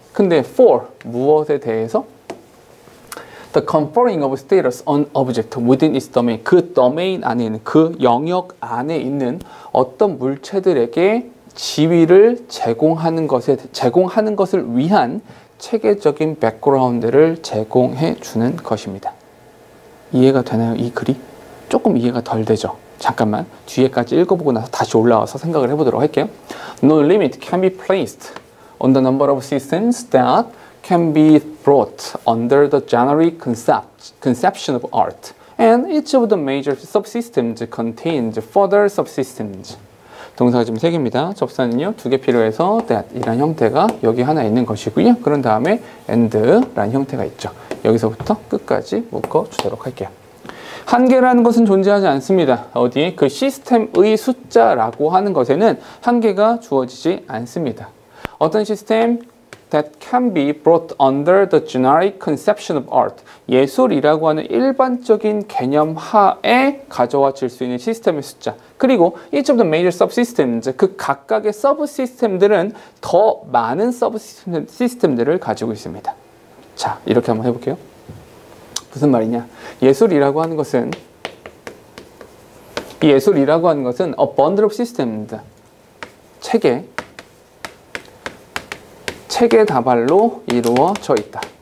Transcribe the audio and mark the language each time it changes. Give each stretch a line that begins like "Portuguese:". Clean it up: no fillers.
Korean: 근데 for, 무엇에 대해서?
English: The conferring of status on object within its domain,
Korean: 그 domain 안에 있는, 그 영역 안에 있는 어떤 물체들에게 지위를 제공하는 것을 위한 체계적인 백그라운드를 제공해 주는 것입니다. 이해가 되나요? 이 글이? 조금 이해가 덜 되죠? 잠깐만 뒤에까지 읽어보고 나서 다시 올라와서 생각을 해보도록 할게요.
English: No limit can be placed on the number of systems that can be brought under the generic conception of art, and each of the major subsystems contains further subsystems.
Korean: 동사가 지금 3개입니다. 접사는요 2개 필요해서 that 이란 형태가 여기 하나 있는 것이고요. 그런 다음에 and라는 형태가 있죠. 여기서부터 끝까지 묶어주도록 할게요. 한계라는 것은 존재하지 않습니다. 어디? 그 시스템의 숫자라고 하는 것에는 한계가 주어지지 않습니다. 어떤 시스템?
English: That can be brought under the generic conception of art.
Korean: 예술이라고 하는 일반적인 개념 하에 가져와질 수 있는 시스템의 숫자. 그리고
English: each of the major subsystems,
Korean: 그 각각의 서브 시스템들은 더 많은 서브 시스템들을 가지고 있습니다. 자, 이렇게 한번 해볼게요. 무슨 말이냐? 예술이라고 하는 것은
English: a bundle of systems,
Korean: 체계 다발로 이루어져 있다.